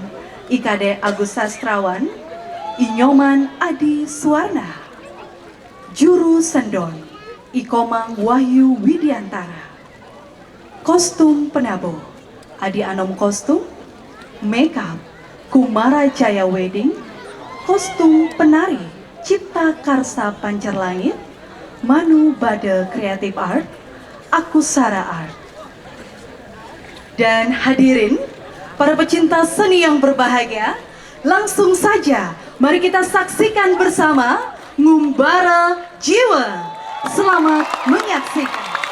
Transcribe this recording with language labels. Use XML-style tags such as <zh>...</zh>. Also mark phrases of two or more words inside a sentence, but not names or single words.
<id>Ikade Agus Sastrawan, Inyoman Adi Suwarna, juru sendon Ikomang Wahyu Widiantara, kostum penabuh Adi Anom kostum, makeup Kumara Jaya Wedding, kostum penari Cipta Karsa Pancerlangit, Manu Bade Creative Art, Akusara Art. Dan hadirin, para pecinta seni yang berbahagia, langsung saja mari kita saksikan bersama Ngumbara Jiwa. Selamat menyaksikan.</id>